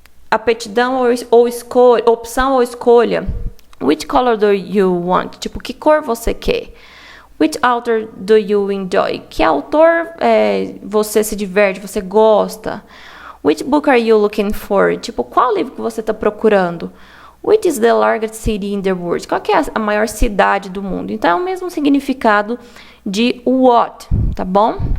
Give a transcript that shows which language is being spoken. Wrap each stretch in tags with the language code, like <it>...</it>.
<pt>Aptidão ou escolha, opção ou escolha.</pt> <en>Which color do you want?</en> <pt>Tipo, que cor você quer?</pt> <en>Which author do you enjoy?</en> <pt>Que autor você se diverte, você gosta?</pt> <en>Which book are you looking for?</en> <pt>Tipo, qual livro que você está procurando?</pt> <en>Which is the largest city in the world?</en> <pt>Qual que é a maior cidade do mundo? Então, é o mesmo significado de what, tá bom?</pt>